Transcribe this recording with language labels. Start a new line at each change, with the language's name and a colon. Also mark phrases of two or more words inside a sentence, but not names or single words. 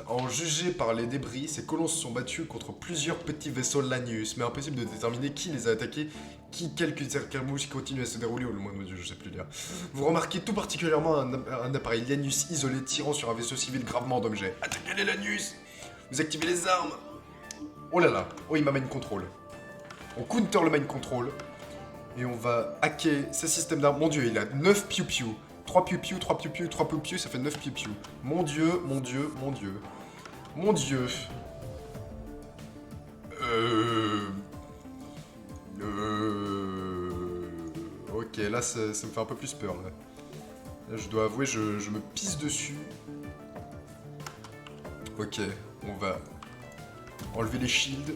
French: En juger par les débris, ces colons se sont battus contre plusieurs petits vaisseaux Lanius, mais impossible de déterminer qui les a attaqués, quelques escarmouches continuent à se dérouler, ou le moins de Dieu, je sais plus lire. Vous remarquez tout particulièrement un appareil Lanius isolé tirant sur un vaisseau civil gravement endommagé. Attaquez les Lanius! Vous activez les armes! Oh là là. Oh, il m'a
English: mind control.
French: On counter le
English: mind control.
French: Et on va hacker ce système d'armes. Mon dieu, il a 9 piou-piou, 3 piou-piou, 3 piou-piou, 3 piou-piou, ça fait 9 piou-piou. Mon dieu, mon dieu, mon dieu. Mon dieu. Ok, là, ça me fait un peu plus peur, là. Là, je dois avouer, je me pisse dessus. Ok, on va enlever les shields.